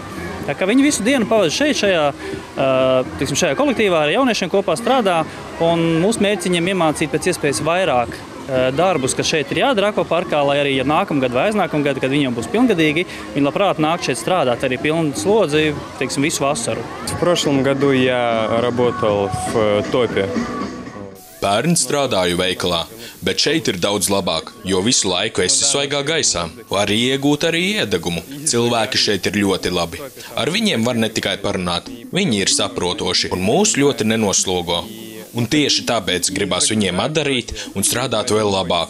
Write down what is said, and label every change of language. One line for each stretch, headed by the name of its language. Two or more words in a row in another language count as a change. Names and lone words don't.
Latvian: Tā kā viņi visu dienu pavada šajā kolektīvā ar jauniešiem kopā strādā, un mūsu mērķis viņiem iemācīt pēc iespējas vairāk darbus, kas šeit ir jādara akvaparkā, lai arī nākamgad vai aiznākamgad, kad viņi jau būs pilngadīgi, viņi labprāt nāk šeit strādāt arī pilnu slodzi, visu vasaru.
Russian: В прошлом году я работал в ТОПе.
Latvian: Pērn strādāju veikalā, bet šeit ir daudz labāk, jo visu laiku esi svaigā gaisā. Var iegūt arī iedegumu. Cilvēki šeit ir ļoti labi. Ar viņiem var ne tikai parunāt. Viņi ir saprotoši un mūs ļoti nenoslogo. Un tieši tāpēc gribās viņiem atdarīt un strādāt vēl labāk.